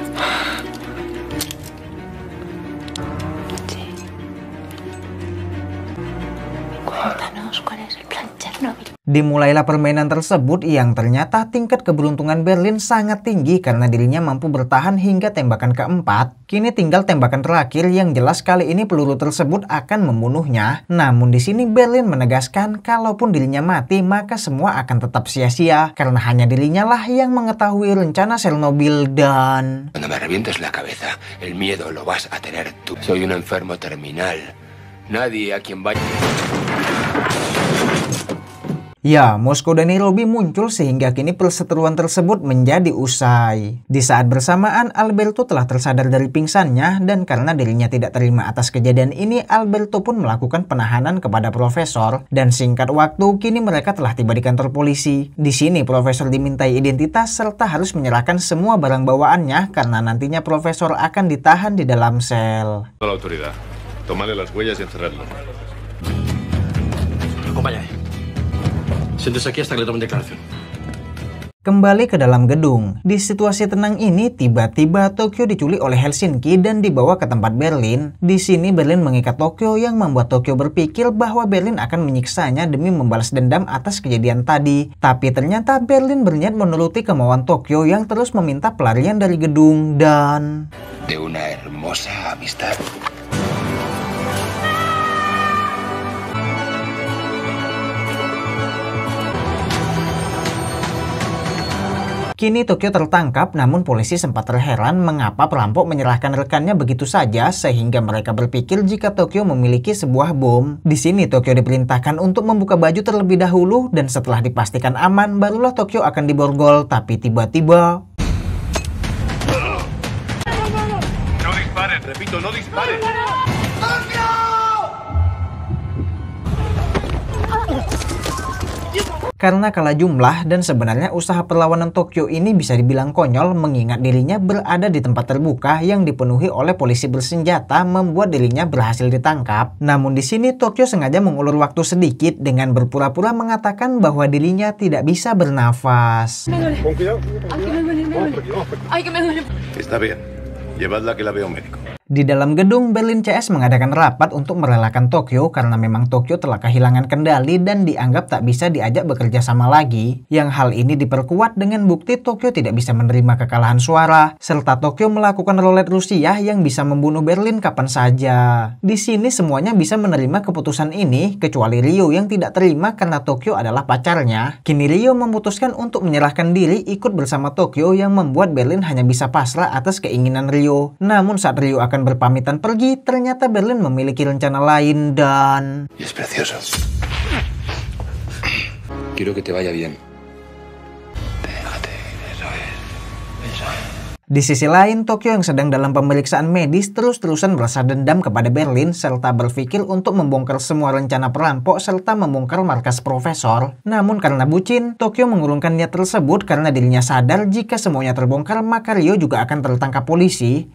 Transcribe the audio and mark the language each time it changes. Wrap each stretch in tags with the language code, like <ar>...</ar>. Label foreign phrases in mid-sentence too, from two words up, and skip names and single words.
<id>Dimulailah permainan tersebut yang ternyata tingkat keberuntungan Berlin sangat tinggi karena dirinya mampu bertahan hingga tembakan keempat. Kini tinggal tembakan terakhir yang jelas kali ini peluru tersebut akan membunuhnya. Namun di sini Berlin menegaskan kalaupun dirinya mati maka semua akan tetap sia-sia karena hanya dirinya lah yang mengetahui rencana Chernobyl dan...</id> <es>Cuando me revientes la cabeza, el miedo lo vas a tener tú. Soy un enfermo terminal. Nadie a quien vaya...</es> <id>Ya, Moskow dan Nairobi muncul sehingga kini perseteruan tersebut menjadi usai. Di saat bersamaan, Alberto telah tersadar dari pingsannya dan karena dirinya tidak terima atas kejadian ini, Alberto pun melakukan penahanan kepada profesor dan singkat waktu kini mereka telah tiba di kantor polisi. Di sini profesor dimintai identitas serta harus menyerahkan semua barang bawaannya karena nantinya profesor akan ditahan di dalam sel.</id> <es>La autoridad. Tomarle las huellas y encerrarlo. Acompáñame. Siéntese aquí hasta que le tomen declaración.</es> <id>Kembali ke dalam gedung. Di situasi tenang ini, tiba-tiba Tokyo diculik oleh Helsinki dan dibawa ke tempat Berlin. Di sini Berlin mengikat Tokyo yang membuat Tokyo berpikir bahwa Berlin akan menyiksanya demi membalas dendam atas kejadian tadi. Tapi ternyata Berlin berniat menuruti kemauan Tokyo yang terus meminta pelarian dari gedung dan...</id> <es>De una hermosa amistad.</es> <id>Kini Tokyo tertangkap, namun polisi sempat terheran mengapa perampok menyerahkan rekannya begitu saja sehingga mereka berpikir jika Tokyo memiliki sebuah bom. Di sini Tokyo diperintahkan untuk membuka baju terlebih dahulu dan setelah dipastikan aman barulah Tokyo akan diborgol, tapi tiba-tiba...</id> <es>No disparen, repito, no disparen.</es> <id>Karena kalah jumlah dan sebenarnya usaha perlawanan Tokyo ini bisa dibilang konyol mengingat dirinya berada di tempat terbuka yang dipenuhi oleh polisi bersenjata membuat dirinya berhasil ditangkap. Namun di sini Tokyo sengaja mengulur waktu sedikit dengan berpura-pura mengatakan bahwa dirinya tidak bisa bernafas.</id> <es>Está bien. Llevadla que la vea un médico.</es> <id>Di dalam gedung, Berlin CS mengadakan rapat untuk merelakan Tokyo karena memang Tokyo telah kehilangan kendali dan dianggap tak bisa diajak bekerja sama lagi. Yang hal ini diperkuat dengan bukti Tokyo tidak bisa menerima kekalahan suara, serta Tokyo melakukan roulette Rusia yang bisa membunuh Berlin kapan saja. Di sini semuanya bisa menerima keputusan ini, kecuali Ryo yang tidak terima karena Tokyo adalah pacarnya. Kini Ryo memutuskan untuk menyerahkan diri ikut bersama Tokyo yang membuat Berlin hanya bisa pasrah atas keinginan Ryo. Namun saat Ryo akan berpamitan pergi, ternyata Berlin memiliki rencana lain dan...</id> <es>Y es precioso. Quiero que te vaya bien. Déjate, eso es.</es> <id>Di sisi lain, Tokyo yang sedang dalam pemeriksaan medis terus-terusan merasa dendam kepada Berlin serta berpikir untuk membongkar semua rencana perampok serta membongkar markas profesor. Namun karena bucin, Tokyo mengurungkan niat tersebut karena dirinya sadar jika semuanya terbongkar maka Ryo juga akan tertangkap polisi.</id>